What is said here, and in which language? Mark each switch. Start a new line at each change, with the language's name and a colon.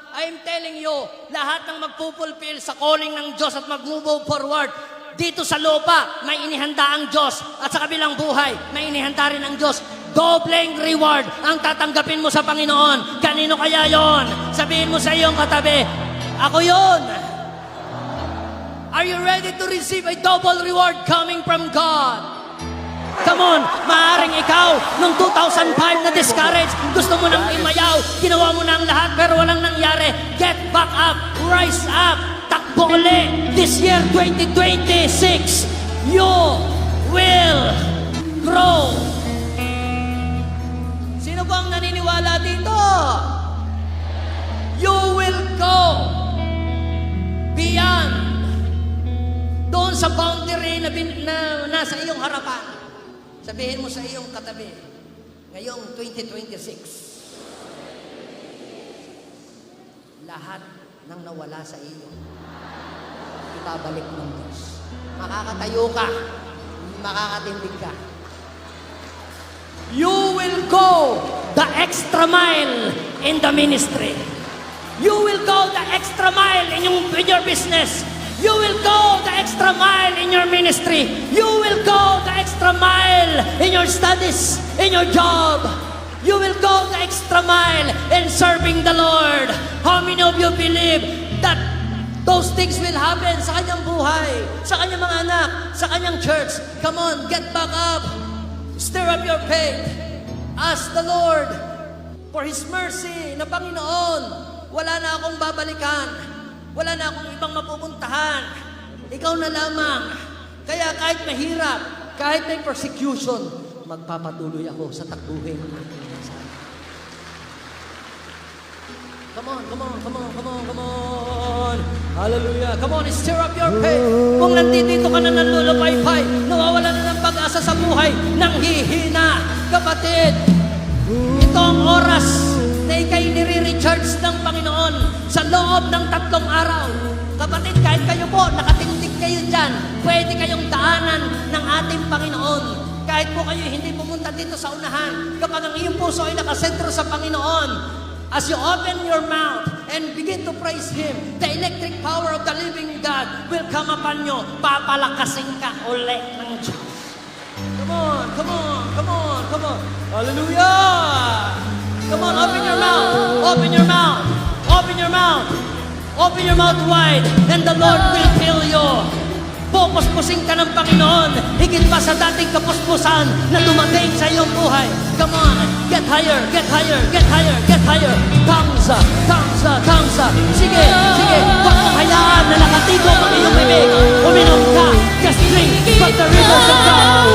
English: I am telling you,
Filipino: lahat ng magpupulfill sa calling ng Diyos at mag-move forward, dito sa lupa, may inihanda ang Diyos. At sa kabilang buhay, may inihanda rin ang Diyos. Dobleng reward ang tatanggapin mo sa Panginoon. Kanino kaya yon? Sabihin mo sa iyong katabi, ako yon.
English: Are you ready to receive a double reward coming from God? Come on,
Filipino: maaaring ikaw, noong 2005 na discouraged, gusto mo nang imayaw, ginawa mo na ang lahat pero walang nangyari.
English: Get back up, rise up,
Filipino: takbo ulit.
English: This year, 2026, you will grow.
Filipino: Sino bang naniniwala dito?
English: You will go beyond
Filipino: doon sa boundary na nasa iyong harapan. Sabihin mo sa iyong katabi, ngayong 2026, lahat ng nawala sa iyo, ibabalik ng Diyos. Makakatayo ka, makakatindig ka.
English: You will go the extra mile in the ministry. You will go the extra mile in your business. You will go the extra mile in your ministry. You will go the extra mile in your studies, in your job. You will go the extra mile in serving the Lord. How many of you believe that those things will happen
Filipino: sa kanyang buhay, sa kanyang mga anak, sa kanyang church?
English: Come on, get back up. Stir up your faith. Ask the Lord for His mercy
Filipino: na Panginoon, wala na akong babalikan. Wala na akong ibang mapupuntahan. Ikaw na lamang. Kaya kahit mahirap, kahit may persecution, magpapatuloy ako sa takbuhin ng aking mensahe.
English: Come on, come on, come on, come on, come on. Hallelujah. Come on, stir up your faith.
Filipino: Kung nandito ka na nanlulupaypay, nawawala na ng pag-asa sa buhay, nang hihina. Kapatid, ito ang oras na ikay nire-recharge ng Panginoon sa loob ng 3 araw. Kapatid, kahit kayo po, nakatindig kayo dyan, pwede kayong daanan ng ating Panginoon. Kahit po kayo hindi pumunta dito sa unahan, kapag ang iyong puso ay nakasentro sa Panginoon,
English: as you open your mouth and begin to praise Him, the electric power of the living God will come upon you.
Filipino: Papalakasin ka ulit ng Diyos.
English: Come on, come on, come on, come on. Hallelujah! Come on, open your mouth. Open your mouth. Open your mouth. Open your mouth wide, and the Lord will fill you.
Filipino: Pupuspusin ka ng Panginoon, higit pa sa dating kapuspusan na dumating sa iyong buhay.
English: Come on, get higher, get higher, get higher, get higher. Tongues, tongues, tongues.
Filipino: Sige, sige, huwag mong hayaan na nakatigo ang iyong bibig. Uminom ka,
English: just drink from the rivers of God.